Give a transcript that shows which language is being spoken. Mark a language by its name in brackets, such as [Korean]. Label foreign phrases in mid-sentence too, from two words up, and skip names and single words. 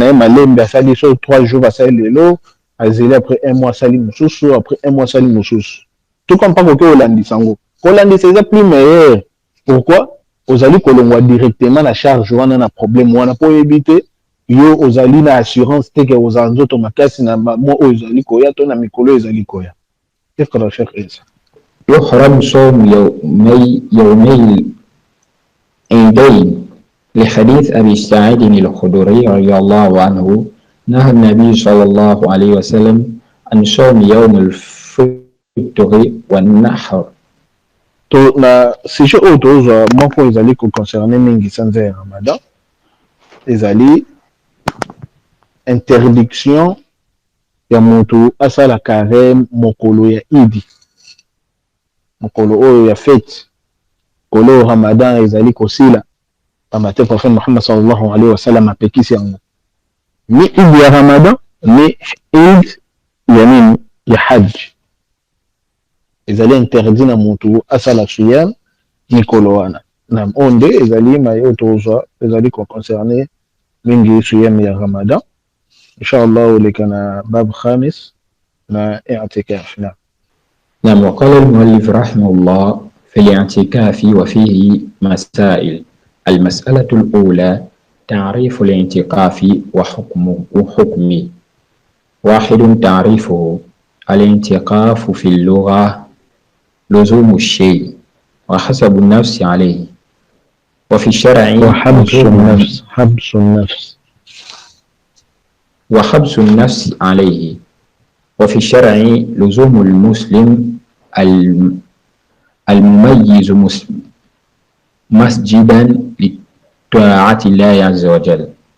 [Lingala] ye malembe asali so 3 jours asali lelo azeli [French] après 1 mois [Lingala] asali mosusu [French] après 1 mois [Lingala] asali mosusu [French] tout comme pas [Lingala] koke olandisa yango kolandisa eza [French] plus meilleur [Lingala] pourquoi ozali kolongwa directement na charge wana na problème wana mpo oyebi te yo ozali na assurance te ke ozala nzoto makasi na mwa oyo ezali koya to na mikolo oyo ezali koya [Arabic] iqra cheikh [Lingala] isa [Arabic] يحرم صوم يومي العيدين لحديث أبي سعيد الخدري رضي الله عنه نهى النبي صلى الله عليه وسلم عن صوم يوم الفطر والنحر. [Lingala] to na sujet oyo tozwa moko ezali koconcerne mingi sanza ya ramadan ezali interdiction ya moto asala carême mokolo ya idi mokolo oyo ya fete kolo ramadan ezali kosila pamba te prophète Muhammad [Arabic] صلى الله عليه وسلم [Lingala] apekisi yango ni idi ya ramadan ni idi ya nini ya hajj ezali interdit na moto asala siyam mikolo wana na onde ezali mayo tozwa ezali koconcerne mingi siyam ya ramadan inshallah lekana [Arabic] باب خامس [Lingala] na i'tikaf na [Arabic] نعم. وقال المؤلف رحمه الله في الاعتكاف وفيه مسائل. المسألة الأولى تعريف الاعتكاف وحكمه. واحد تعريفه الاعتكاف في اللغة لزوم الشيء وحسب النفس عليه وفي الشرع وحبس النفس عليه وفي الشرع لزوم المسلم المميز مسجدا لطاعة الله عز وجل.